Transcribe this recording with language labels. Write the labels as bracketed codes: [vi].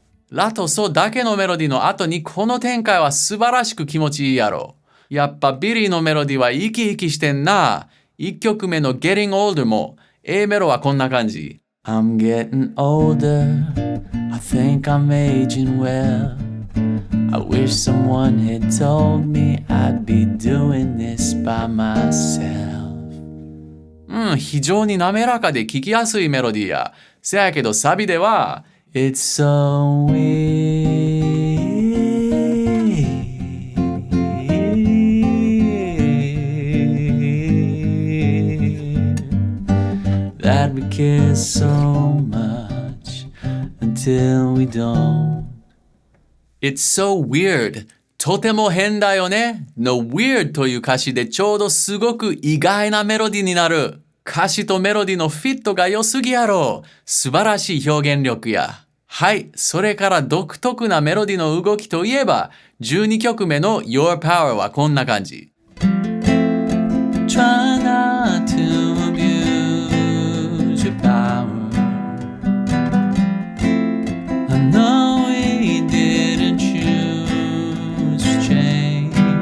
[ja] ラとソだけのメロディの後にこの展開は素晴らしく気持ちいいやろ。やっぱビリーのメロディは生き生きしてんな。1曲目の Getting Older も A メロはこんな感じ。 [en] I'm getting older, I think I'm aging well. I wish someone had told me I'd be doing this by myself. [ja] 非常に滑らかで聴きやすいメロディーや。せやけどサビでは [en] It's so weird.That we care so much until we don't. It's so weird. [ja] とても変だよね。の weird という歌詞でちょうどすごく意外なメロディになる。歌詞とメロディのフィットが良すぎやろ。素晴らしい表現力や。はい。それから独特なメロディの動きといえば、12曲目の Your Power はこんな感じ。 [en] Try not to abuse your power. I know we didn't choose change.